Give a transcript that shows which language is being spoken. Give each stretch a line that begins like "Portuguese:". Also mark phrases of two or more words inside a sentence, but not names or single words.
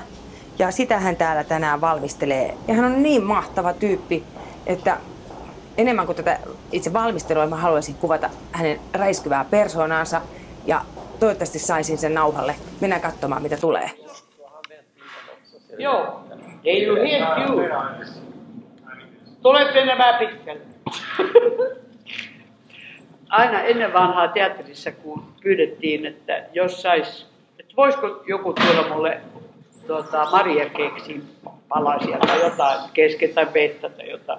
Finnish: Ja sitä hän täällä tänään valmistelee. Ja hän on niin mahtava tyyppi, että enemmän kuin tätä itse valmistelua mä haluaisin kuvata hänen räiskyvää persoonansa. Ja toivottavasti saisin sen nauhalle. Mennään katsomaan, mitä tulee. Joo, ei you hear you. Tulet menemään pitkälle. Aina ennen vanhaa teatterissa, kun pyydettiin, että jos sais, että voisiko joku tuoda mulle marjakeksin palasia tai jotain kesken tai vettä tai jotain.